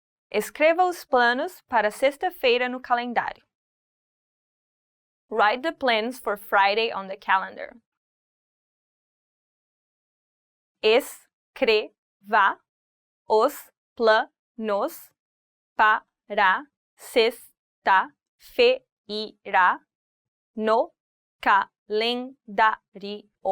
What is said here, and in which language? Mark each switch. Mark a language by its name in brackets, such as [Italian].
[Portuguese] Escreva os planos para sexta-feira no calendário. [English] Write the plans for Friday on the calendar. [Portuguese] Escreva os planos para sexta-feira no calendário.